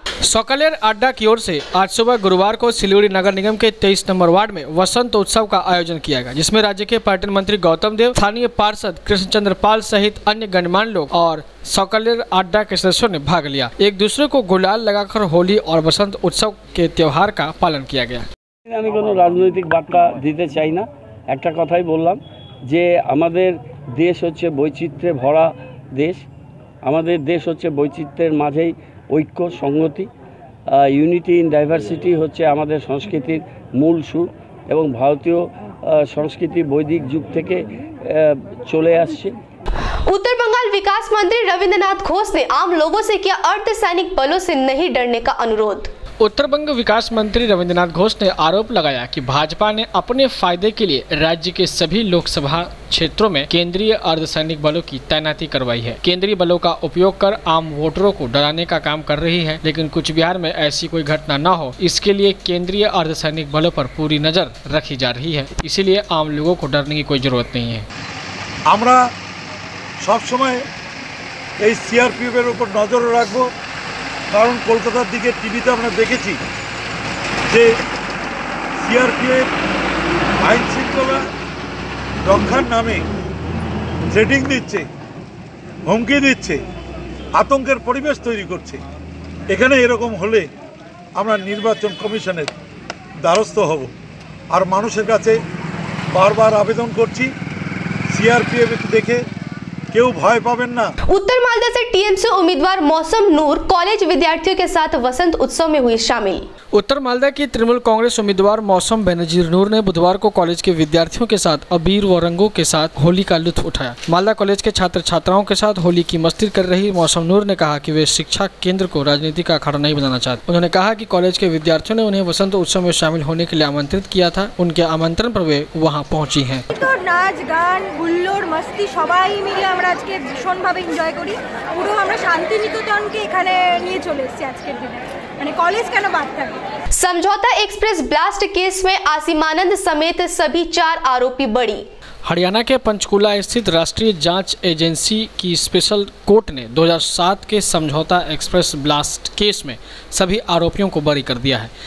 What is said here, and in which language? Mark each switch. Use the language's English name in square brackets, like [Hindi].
[Hindi] साकलेर अड्डा की ओर से आज सुबह गुरुवार को सिलीगुड़ी नगर निगम के 23 नंबर वार्ड में वसंत उत्सव का आयोजन किया गया, जिसमें राज्य के पर्यटन मंत्री गौतम देव, स्थानीय पार्षद कृष्णचंद्र पाल सहित अन्य गणमान्य लोग और साकलेर अड्डा के सदस्यों ने भाग लिया। एक दूसरे को गुलाल लगाकर होली और वसंत उत्सव के त्योहार का पालन किया गया। [Bangla] আমি কোনো রাজনৈতিক বার্তা দিতে চাই না, একটা কথাই বললাম যে আমাদের দেশ হচ্ছে বৈচিত্র্যে ভরা দেশ। আমাদের দেশ হচ্ছে বৈচিত্র্যের মাঝেই ঐক্য সংহতি, ইউনিটি ইন ডাইভার্সিটি হচ্ছে আমাদের সংস্কৃতির মূল সুর এবং ভারতীয় সংস্কৃতি বৈদিক যুগ থেকে চলে আসছে। [Hindi] उत्तर बंगाल विकास मंत्री रविंद्रनाथ घोष ने आम लोगों से किया अर्धसैनिक बलों से नहीं डरने का अनुरोध। उत्तर बंग विकास मंत्री रविंद्रनाथ घोष ने आरोप लगाया कि भाजपा ने अपने फायदे के लिए राज्य के सभी लोकसभा क्षेत्रों में केंद्रीय अर्धसैनिक बलों की तैनाती करवाई है। केंद्रीय बलों का उपयोग कर आम वोटरों को डराने का काम कर रही है, लेकिन कूचबिहार में ऐसी कोई घटना न हो, इसके लिए केंद्रीय अर्धसैनिक बलों पर पूरी नजर रखी जा रही है। इसीलिए आम लोगों को डरने की कोई जरूरत नहीं है। [Bangla] আমরা সব সময় এই সিআরপিএফের উপর নজর রাখবো, কারণ কলকাতার দিকে টিভিতে আমরা দেখেছি যে সিআরপিএফ আইন শৃঙ্খলা রক্ষার নামে থ্রেটিং দিচ্ছে, হুমকি দিচ্ছে, আতঙ্কের পরিবেশ তৈরি করছে। এখানে এরকম হলে আমরা নির্বাচন কমিশনের দ্বারস্থ হব। আর মানুষের কাছে বারবার আবেদন করছি, সিআরপিএফ দেখে क्यों भय पावें ना। [Hindi] उत्तर मालदा से टीएमसी उम्मीदवार मौसम नूर कॉलेज विद्यार्थियों के साथ वसंत उत्सव में हुई शामिल। उत्तर मालदा की तृणमूल कांग्रेस उम्मीदवार मौसम बेनजीर नूर ने बुधवार को कॉलेज के विद्यार्थियों के साथ अबीर व रंगों के साथ होली का लुत्फ उठाया। मालदा कॉलेज के छात्र छात्राओं के साथ होली की मस्ती कर रही मौसम नूर ने कहा कि वे शिक्षा केंद्र को राजनीति का अखाड़ा नहीं बनाना चाहते। उन्होंने कहा कि कॉलेज के विद्यार्थियों ने उन्हें वसंत उत्सव में शामिल होने के लिए आमंत्रित किया था। उनके आमंत्रण पर वे वहाँ पहुँची है। [Bangla] नाच गान हुल्लोड़ मस्ती सबाई मिले আমরা আজকে ভীষণভাবে এনজয় করি। পুরো আমরা শান্তিনিকেতনকে এখানে নিয়ে চলে এসেছি আজকের দিনে, মানে কলেজ কেন বাদ থাকবে। [Hindi] समझौता एक्सप्रेस ब्लास्ट केस में आसीमानंद समेत सभी 4 आरोपी बरी। हरियाणा के पंचकूला स्थित राष्ट्रीय जांच एजेंसी की स्पेशल कोर्ट ने 2007 के समझौता एक्सप्रेस ब्लास्ट केस में सभी आरोपियों को बरी कर दिया है।